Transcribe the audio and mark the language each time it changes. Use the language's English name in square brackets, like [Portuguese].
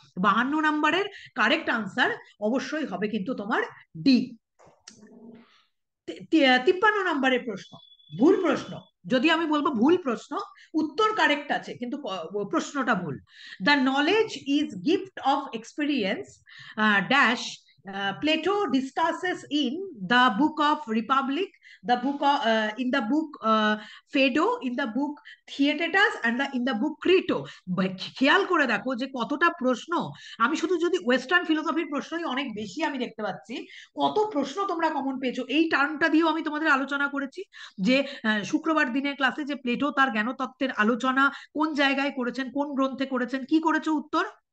[Bangla] 52 নম্বরের correct answer অবশ্যই হবে কিন্তু তোমার ডি। 53 নম্বরের প্রশ্ন ভুল প্রশ্ন। যদি আমি বলবো ভুল প্রশ্ন, উত্তর কারেক্ট আছে কিন্তু প্রশ্নটা ভুল। [English] The knowledge is gift of experience dash Plato discusses in the book of Republic, the book of, in the book Phaedo, in the book Theaetetus, and in the book Crito. [Bangla] খেয়াল করে দেখো যে কতটা প্রশ্ন, আমি শুধু যদি ওয়েস্টার্ন ফিলোসফির প্রশ্নই অনেক বেশি আমি দেখতে পাচ্ছি, কত প্রশ্ন তোমরা কমন পেয়েছো। এই টার্মটা দিয়েও আমি তোমাদের আলোচনা করেছি যে শুক্রবার দিনের ক্লাসে যে প্লেটো তার জ্ঞানতত্ত্বের আলোচনা কোন জায়গায় করেছেন, কোন গ্রন্থে করেছেন, কি করেছো উত্তর?